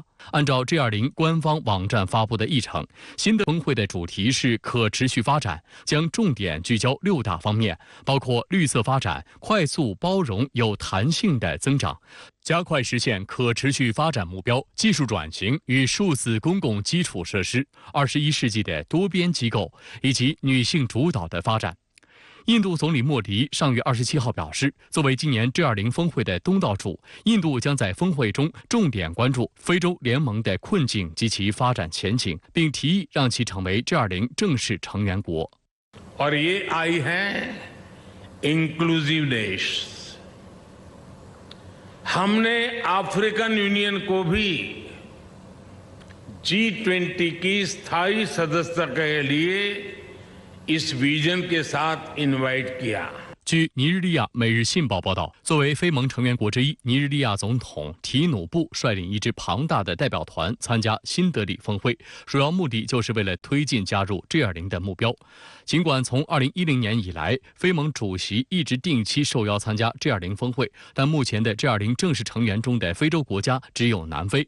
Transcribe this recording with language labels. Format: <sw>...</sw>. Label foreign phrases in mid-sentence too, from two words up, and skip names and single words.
<zh>按照 G20 官方网站发布的议程，新的峰会的主题是可持续发展，将重点聚焦6大方面，包括绿色发展、快速、包容、有弹性的增长、加快实现可持续发展目标、技术转型与数字公共基础设施、21世纪的多边机构以及女性主导的发展。印度总理莫迪上月27号表示，作为今年 G20 峰会的东道主，印度将在峰会中重点关注非洲联盟的困境及其发展前景，并提议让其成为 G20 正式成员国。</zh> <hi>और ये आई है inclusiveness। हमने अफ्रीकन यूनियन को भी G20 की स्थायी सदस्यता के लिए इस विजन के साथ इनवाइट किया।</hi> <zh>据尼日利亚《每日信报》报道，作为非盟成员国之一，尼日利亚总统提努布率领一支庞大的代表团参加新德里峰会，主要目的就是为了推进加入 G20 的目标。尽管从2010年以来，非盟主席一直定期受邀参加 G20 峰会，但目前的 G20 正式成员中的非洲国家只有南非。</zh>